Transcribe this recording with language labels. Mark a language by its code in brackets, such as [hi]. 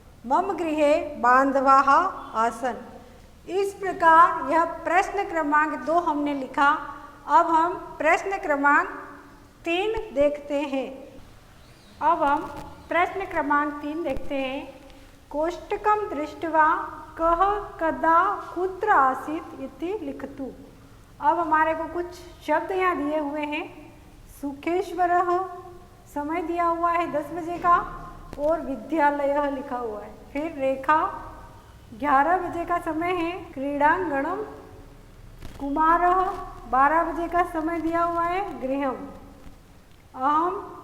[sa] मम गृहे बांधवाः आसन्। [hi] इस प्रकार यह प्रश्न क्रमांक 2 हमने लिखा। अब हम प्रश्न क्रमांक 3 देखते हैं। अब हम प्रश्न क्रमांक 3 देखते हैं। [sa] कोष्टकम दृष्ट्वा कः कदा कुत्र आसीत् इति लिखतु। [hi] अब हमारे को कुछ शब्द यहाँ दिए हुए हैं। सुखेश्वरः, समय दिया हुआ है 10 बजे का, और विद्यालय लिखा हुआ है। फिर रेखा, 11 बजे का समय है। क्रीडांगणम, कुमारः, 12 बजे का समय दिया हुआ है। गृहम, अहम,